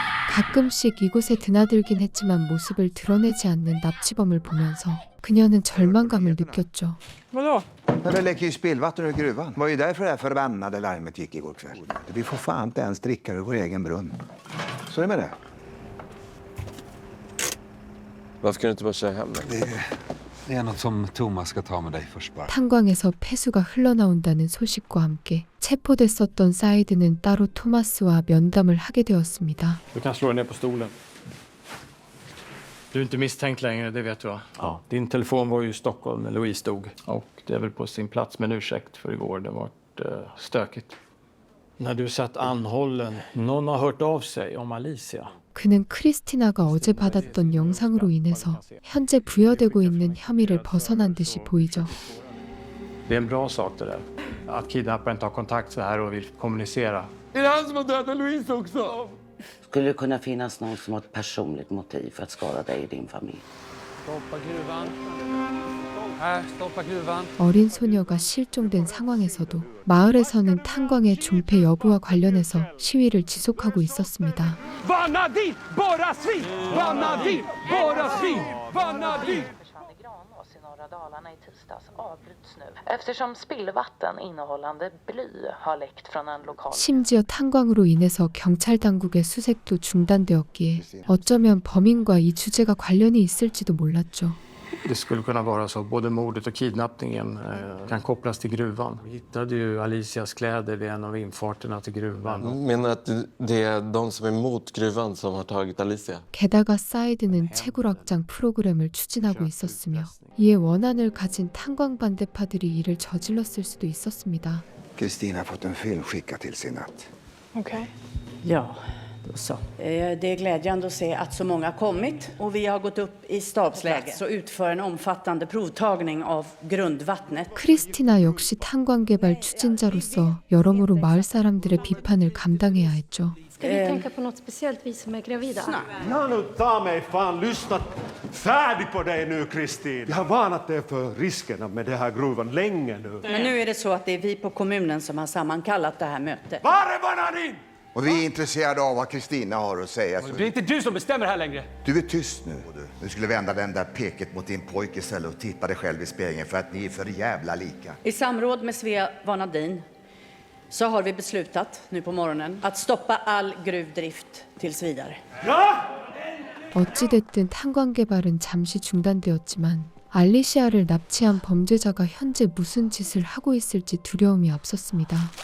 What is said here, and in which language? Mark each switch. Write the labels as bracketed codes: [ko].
[ko] 가끔씩 이곳에 드나들긴 했지만 모습을 드러내지 않는 납치범을 보면서 그녀는 절망감을 느꼈죠. [sv] Vadå? Men det läcker ju spillvatten ur gruvan. Det var ju därför det här förbannade larmet gick igår kväll. Vi får fan inte ens dricka ur vår egen brunn. Så är det med det. Varför kan du inte bara köra hem? Det är något som Thomas ska ta med dig först bara. [ko] 탄광에서 폐수가 흘러나온다는 소식과 함께 체포됐었던 사이드는 따로 토마스와 면담을 하게 되었습니다. [sv] Du kan slå dig ner på stolen. Du är inte misstänkt längre, det vet du va? Ja. Din telefon var ju i Stockholm när Louise dog. Och det är väl på sin plats med en ursäkt för igår. Det var stökigt. När du satt anhållen, någon har hört av sig om Alicia. [ko] 그는 크리스티나가 어제 받았던 영상으로 인해서 현재 부여되고 있는 혐의를 벗어난 듯이 보이죠. [sv] Det är en bra sak det där. Att kidnapparen tar kontakt så här och vill kommunicera. Är det han som har dödat Louise också? Skulle det kunna finnas någon som har ett personligt motiv för att skada dig och din familj? Stoppa gruvan. Här, stoppa gruvan. [ko] 어린 소녀가 실종된 상황에서도 마을에서는 탄광의 존폐 여부와 관련해서 시위를 지속하고 있었습니다. [sv] Vanna dit! Bara svin! Vanna dit! Bara svin! Vanna dit! I norra Dalarna i tisdags avbryts nu eftersom spillvatten innehållande bly har läckt från en lokal. [ko] 심지어 탄광으로 인해서 경찰 당국의 수색도 중단되었기에 어쩌면 범인과 이 주제가 관련이 있을지도 몰랐죠. [sv] Det skulle kunna vara så. Både mordet och kidnappningen kan kopplas till gruvan. Vi hittade ju Alicias kläder vid en av infarterna till gruvan. Menar att det är de som är mot gruvan som har tagit Alicia? [ko] 게다가 사이드는 채굴확장 프로그램을 추진하고 있었으며 이에 원한을 가진 탄광 반대파들이 이를 저질렀을 수도 있었습니다. [sv] Kristina har fått en film skickad till sig i natt. Okej. Ja, då så. Det är glädjande att se att så många har kommit och vi har gått upp i stabsläge och utför en omfattande provtagning av grundvattnet. [ko] 크리스티나 역시 탄광 개발 추진자로서 여러모로 마을 사람들의 비판을 감당해야 했죠. [sv] Ska vi tänka på något speciellt vi som är gravida? Ja, nu ta mig fan, lyssna färdig på dig nu, Kristin. Jag har varnat dig för riskerna med den här gruvan länge nu. Men nu är det så att det är vi på kommunen som har sammankallat det här mötet. Var är bananin? Och vi är intresserade av vad Kristina har att säga. Det är inte du som bestämmer här längre. Du är tyst nu. Du skulle vända den där peket mot din pojke istället och titta dig själv i spegeln för att ni är för jävla lika. I samråd med Svea Vanadin så har vi beslutat nu på morgonen att stoppa all gruvdrift tills vidare. [ko] 어찌됐든 탄광 개발은 잠시 중단되었지만 알리시아를 납치한 범죄자가 현재 무슨 짓을 하고 있을지 두려움이 앞섰습니다.